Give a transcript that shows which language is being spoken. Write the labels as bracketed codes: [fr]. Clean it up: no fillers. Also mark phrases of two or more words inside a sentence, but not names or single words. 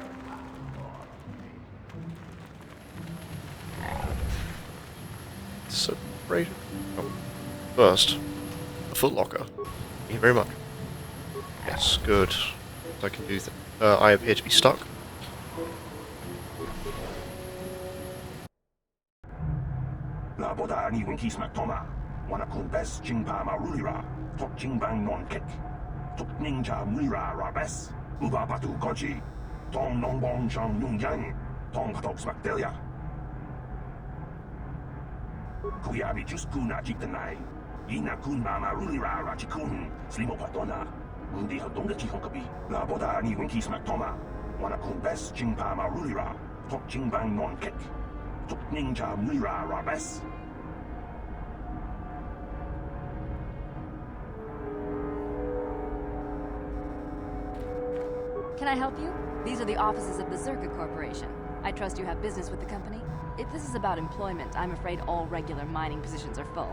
[en] So Corporation? Oh. First, a Foot Locker. Thank you very much. Yes, good. I can do that. I appear to be stuck. Laboda ni winkis matoma. Wana kun bes jingpa marulira. Tok jingbang non kek. Tok ninja mulira rabes. Uba batu goji. Tong nongbong chang nung yang. Tong patok smakdelia. Kuyabi jus kuna jiktanai. Ina kun mama rulira rachikun. Slimo patona. Undi hadonga chihonkabi. Laboda ni winkis matoma. Wana kun bes jingpa marulira. Tok jingbang non kek. Tok ninja mulira rabes. Can I help you? These are the offices of the Zerka Corporation. I trust you have business with the company? If this is about employment, I'm afraid all regular mining positions are full.